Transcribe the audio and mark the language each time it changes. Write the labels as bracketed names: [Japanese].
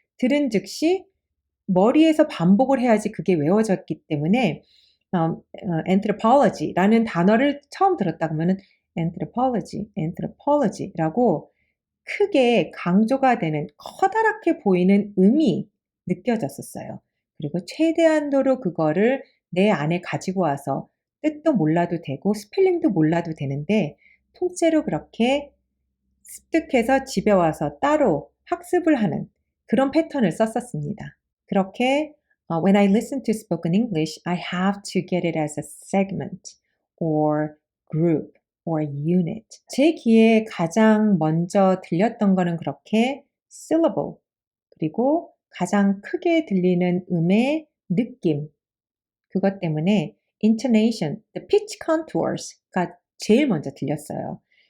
[Korean] 들은 즉시 머리에서 반복을 해야지 그게 외워졌기 때문에 anthropology라는 단어를 처음 들었다 그러면은 anthropology라고 크게 강조가 되는 커다랗게 보이는 음이 느껴졌었어요. 그리고 최대한도로 그거를 내 안에 가지고 와서 뜻도 몰라도 되고 스펠링도 몰라도 되는데 통째로 그렇게 습득해서 집에 와서 따로 학습을 하는 그런 패턴을 썼었습니다. [English] 그렇게 when I listen to spoken English, I have to get it as a segment or group or unit. [Korean] 제 귀에 가장 먼저 들렸던 거는 그렇게 syllable 그리고 가장 크게 들리는 음의 느낌 그것 때문에 [English] intonation, the pitch contours [Korean] 가 제일 먼저 들렸어요.